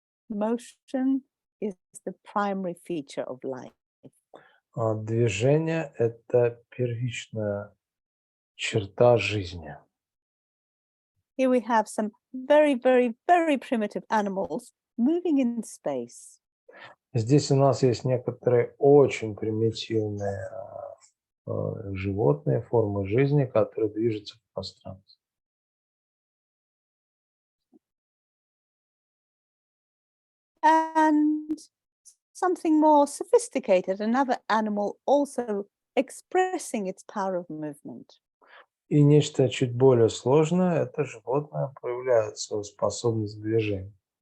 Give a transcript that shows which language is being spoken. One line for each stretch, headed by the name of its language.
English: Motion is the primary feature of life.
Russian: Движение – это первичная черта жизни.
English: Here we have some very, very, very primitive animals moving in space.
Russian: Здесь у нас есть некоторые очень примитивные животные, формы жизни, которые движутся в пространстве.
English: And something more sophisticated, another animal also expressing its power of movement.
Russian: И нечто чуть более сложное – это животное проявляет свою способность к движению.